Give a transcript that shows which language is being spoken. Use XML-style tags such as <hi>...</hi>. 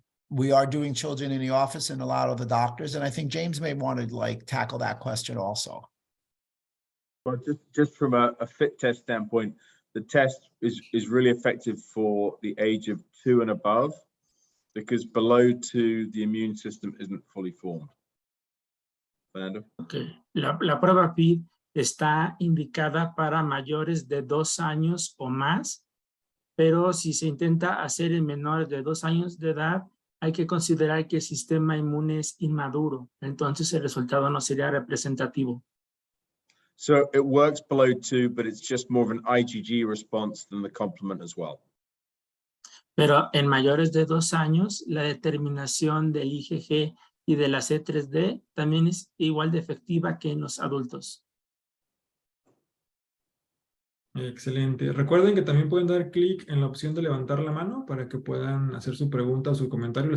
<en>We are doing children in the office and a lot of the doctors, and I think James may want to tackle that question also. Well, just from a fit test standpoint, the test is really effective for the age of 2 and above, because below 2, the immune system isn't fully formed. Fernando? Okay.</en> <es>La prueba FIT está indicada para mayores de 2 años o más, pero si se intenta hacer en menores de 2 años de edad, hay que considerar que el sistema inmune es inmaduro, entonces el resultado no sería representativo.</es> <en>So it works below 2, but it's just more of an IgG response than the complement as well.</en> <es>Pero en mayores de 2 años, la determinación del IgG y de la C3D también es igual de efectiva que en los adultos. Excelente. Recuerden que también pueden dar clic en la opción de levantar la mano para que puedan hacer su pregunta o su comentario.</es>